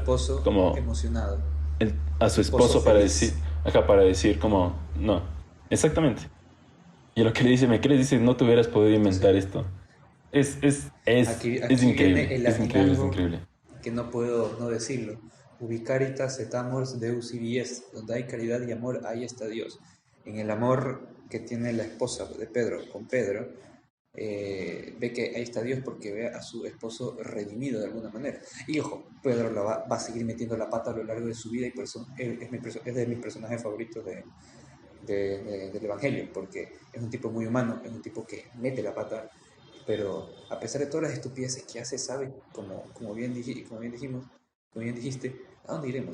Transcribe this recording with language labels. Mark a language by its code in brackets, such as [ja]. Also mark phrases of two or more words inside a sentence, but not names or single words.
[es] esposo como emocionado. a A su su esposo esposo para decir, feliz. acá para decir como, no, exactamente. Y lo que le dice, ¿me crees? Dice, no te hubieras podido inventar Sí. esto. Es Aquí viene increíble, es en increíble, es algo increíble. que no puedo no decirlo. [la] Ubicaritas et amors Deus ibi est. [es] Donde hay caridad y amor, ahí está Dios. En el amor que tiene la esposa de Pedro con Pedro, ve que ahí está Dios porque ve a su esposo redimido de alguna manera. Y ojo, Pedro va a seguir metiendo la pata a lo largo de su vida y por eso es de mis personajes favoritos del Evangelio, porque es un tipo muy humano, es un tipo que mete la pata, pero a pesar de todas las estupideces que hace, sabe, como bien dijiste, ¿a dónde iremos?